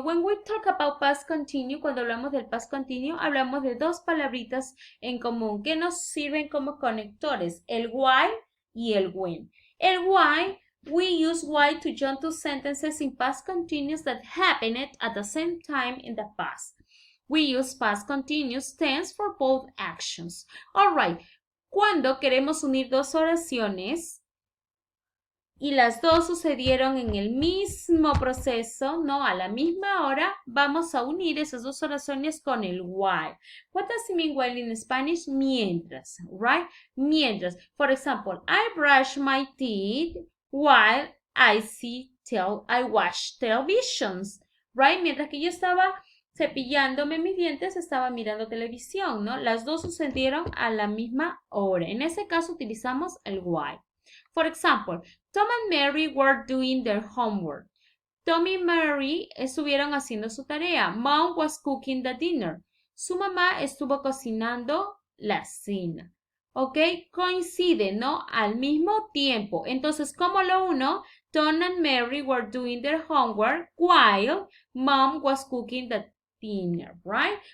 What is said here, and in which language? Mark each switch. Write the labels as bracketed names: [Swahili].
[English] When we talk about past continuous, [Spanish] cuando hablamos del past continuous, hablamos de dos palabritas en común que nos sirven como conectores, el why y el when. [English] El why, we use why to join two sentences in past continuous that happened at the same time in the past. We use past continuous tense for both actions. [Spanish] All right. Cuando queremos unir dos oraciones y las dos sucedieron en el mismo proceso, ¿no? A la misma hora, vamos a unir esas dos oraciones con el while. [English] What does it mean while in Spanish? Mientras, right? Mientras. For example, I brush my teeth while I watch televisions, right? [Spanish] Mientras que yo estaba cepillándome mis dientes, estaba mirando televisión, ¿no? Las dos sucedieron a la misma hora. En ese caso utilizamos el while. [English] For example, Tom and Mary were doing their homework. [Spanish] Tom y Mary estuvieron haciendo su tarea. [English] Mom was cooking the dinner. [Spanish] Su mamá estuvo cocinando la cena. ¿Ok? Coincide, ¿no? Al mismo tiempo. Entonces, ¿cómo lo uno? [English] Tom and Mary were doing their homework while Mom was cooking the dinner, right?